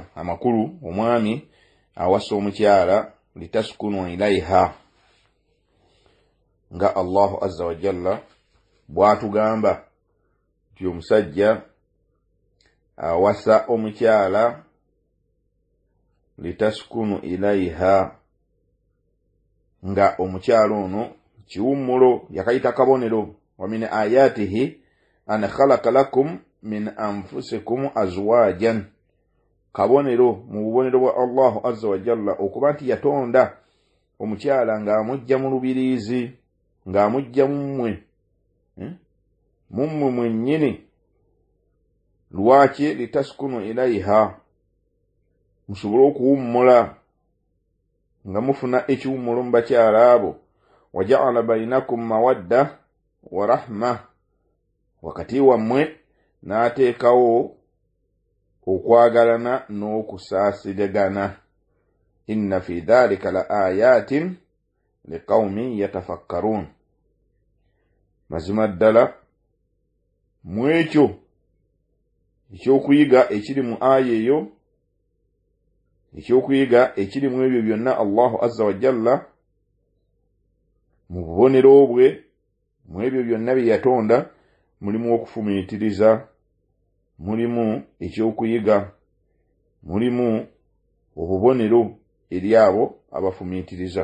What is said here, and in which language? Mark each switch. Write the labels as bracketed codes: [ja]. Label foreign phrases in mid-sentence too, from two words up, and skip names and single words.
[lg] Amakulu, omwami awasa omukyala [ar] لتسكنوا إليها, [lg] nga [ar] الله عز وجل [lg] bw'atugamba nti omusajja awasa omukyala [ar] لتسكنوا إليها, [lg] nga omukyala ono kiwummulo, yakayita kabonero. [ar] ومن آياته أن خلق لكم من أنفسكم أزواجا, [lg] kabonero mu bubonero bwa [ar] الله عز وجل [lg] okuba nti yatonda omukyala ng'amujja mu lubiriizi, ng'amujja mummwe mwennyini. Lwaki? [ar] لتسكنوا إليها, [lg] musobole okuwummula nga mufuna ekiwummulo mu bakyala abo. [ar] وجعل بينكم مودة ورحمة, [lg] wakati wammwe n'ateekawo okwagalana n'okusaasigana. [ar] إن في ذلك لآيات لقوم يتفكرون, [lg] mazima ddala mu ekyo ekyokuyiga ekiri mu aya eyo, ekyokuyiga ekiri mu ebyo byonna [ar] الله عز وجل [lg] mu bubonero bwe, mu ebyo byonna bye yatonda, mulimu okufumiitiriza, mulimu ekyokuyiga, mulimu obubonero eri abo abafumiitiriza.